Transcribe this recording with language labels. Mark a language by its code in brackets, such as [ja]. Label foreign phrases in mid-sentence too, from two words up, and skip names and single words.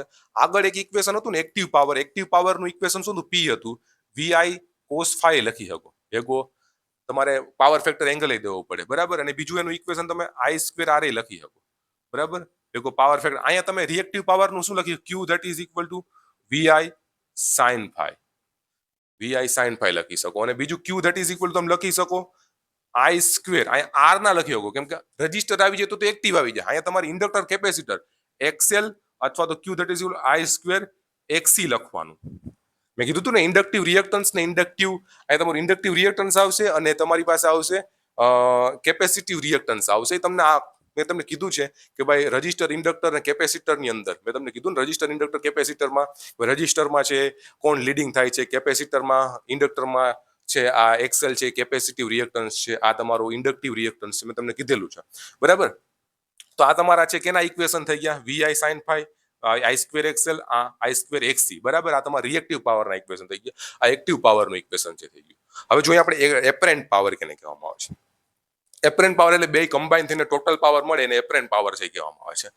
[gu] આગળ એક ઇક્વેશન હતું ને [en] active power. active power-nu [gu] ઇક્વેશન શું હતું? P હતું. [en] VI cos phi [gu] લખી શકો. એગો તમારે [en] power factor angle [gu] દેવો પડે. બરાબર. અને બીજું એનું ઇક્વેશન તમે I² RA લખી શકો. બરાબર. એગો [en] power factor. [gu] અહીંયા તમે [en] reactive power-nu [gu] શું લખ્યું? [en] Q that is equal to VI sin phi. VI sin phi [gu] લખી શકો. અને બીજું [en] Q that is equal to [gu] તમે લખી શકો I². અહીંયા R ના લખી શકો કેમ કે રજિસ્ટર આવી જાય તો એક્ટિવ આવી જાય. અહીંયા તમારી [en] inductor capacitor XL [gu] અથવા તો [en] Q that is equal to I² XC [gu] લખવાનું. મેં કીધું હતું ને [en] inductive reactance [gu] ને ઇન્ડક્ટિવ. અહીંયા તમારું [en] inductive reactance [gu] આવશે અને તમારી પાસે આવશે [en] capacitive reactance [gu] આવશે. તમને આ મેં તમને કીધું છે કે ભાઈ [en] resistor inductor [gu] અને કેપેસિટરની અંદર મેં તમને કીધું ને [en] resistor inductor [gu] રજિસ્ટરમાં છે કોણ લીડિંગ થાય છે, કેપેસિટરમાં ઇન્ડક્ટરમાં છે આ એક્સેલ છે, [en] capacitive reactance [gu] છે, આ તમારું [en] inductive reactance [gu] છે. મેં તમને કીધેલું છે. બરાબર. તો આ તમારા છે કેના ઇક્વેશન થઈ ગયા? [en] VI sin phi I² XL I² XC. [gu] બરાબર. આ તમારા [en] reactive power-na [gu] ઇક્વેશન થઈ ગયા. આ [en] active power-nu [gu] ઇક્વેશન છે થઈ ગયું. હવે જોઈએ આપણે [en] apparent power [gu] કેને કહેવામાં આવે છે. એપરન્ટ પાવર એટલે બે કમ્બાઈન થઈને [en] total power [gu] મળે એને [en] apparent power [gu] છે કહેવામાં આવે છે.